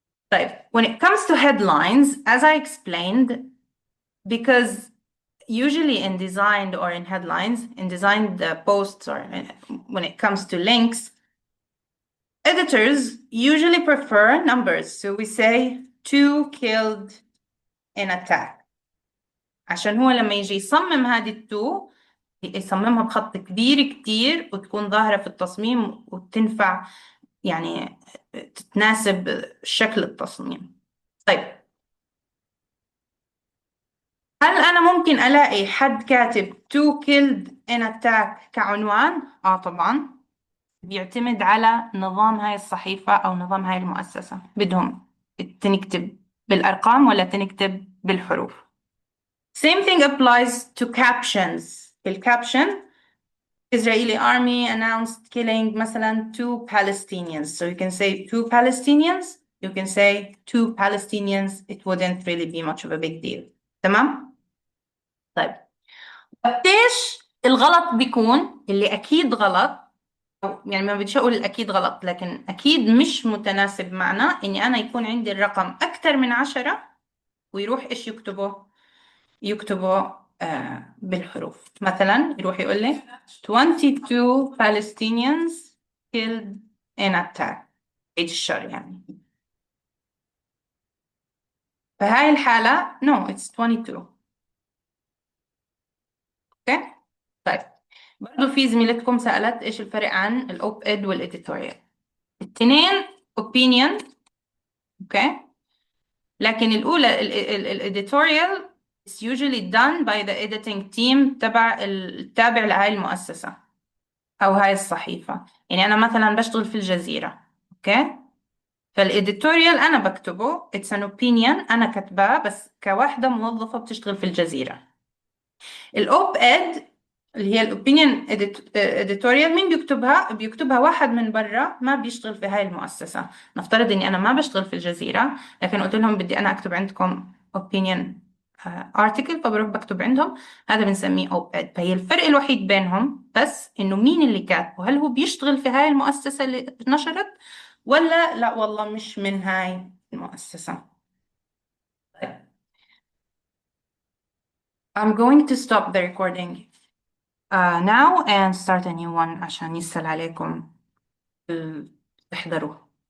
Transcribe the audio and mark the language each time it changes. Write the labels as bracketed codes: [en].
[en] But when it comes to headlines, as I explained, because usually in design or in headlines, in design the posts or when it comes to links, editors usually prefer numbers. So we say 2 killed in attack. [ar] عشان هو لما يجي يصمم هذه التو يصممها بخط كبير كتير وتكون ظاهرة في التصميم وتنفع يعني تتناسب شكل التصميم. طيب هل أنا ممكن ألاقي حد كاتب [en] two killed in attack [ar] كعنوان؟ طبعا بيعتمد على نظام هاي الصحيفة أو نظام هاي المؤسسة بدهم تنكتب بالأرقام ولا تنكتب بالحروف. [en] Same thing applies to captions. الكابشن Israeli army announced killing مثلا 2 Palestinians. So you can say 2 Palestinians, you can say 2 Palestinians. It wouldn't really be much of a big deal. [ar] تمام؟ طيب قديش الغلط بيكون اللي أكيد غلط أو يعني ما بديش أقول أكيد غلط لكن أكيد مش متناسب معنا إني أنا يكون عندي الرقم أكتر من 10 ويروح إيش يكتبوا بالحروف. مثلا يروح يقول لي 22 [en] Palestinians killed in attack [ar] عيد الشر يعني. فهاي الحالة [en] no it's 22. [ar] اوكي طيب برضو في زميلتكم سألت ايش الفرق عن الأوب إد والإديتوريال. التنين opinion اوكي لكن الأولى الإديتوريال [en] is usually done by the editing team [ar] تبع التابع لهاي المؤسسة أو هاي الصحيفة. يعني أنا مثلا بشتغل في الجزيرة أوكي فالإديتوريال أنا بكتبه [en] it's an opinion [ar] أنا كتباه بس كواحدة موظفة بتشتغل في الجزيرة. الأوب إد اللي هي الأوبينيون إديتوريال مين بيكتبها؟ بيكتبها واحد من برا ما بيشتغل في هاي المؤسسة. نفترض إني أنا ما بشتغل في الجزيرة لكن قلت لهم بدي أنا أكتب عندكم [en] opinion article [ar] فبروح بكتب عندهم هذا بنسميه أوب إد. فهي الفرق الوحيد بينهم بس إنه مين اللي كاتبه هل هو بيشتغل في هاي المؤسسة اللي نشرت ولا لا والله مش من هاي المؤسسة. طيب. [en] I'm going to stop the recording now and start a new one [ar] عشان يسهل عليكم تحضروا.